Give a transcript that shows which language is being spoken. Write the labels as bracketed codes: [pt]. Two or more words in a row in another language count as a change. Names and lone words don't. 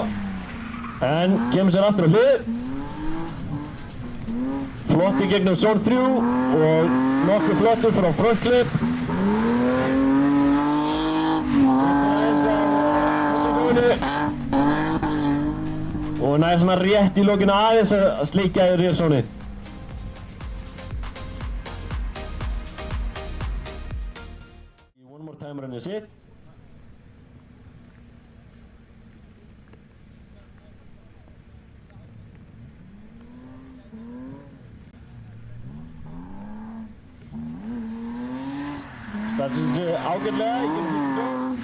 [is] En kemur sér aftur á hlið. Flott í gegnum zone 3 og nokkuð flottur frá frontklip. Missir aðeins af mótorhjólinu. Og næði svona rétt í lokinu aðeins að sleikja í [en] rear zone- [is] ið. [en] One more time run is it. [is] Staðsett sig ágætlega í gegnum fyrstu zone.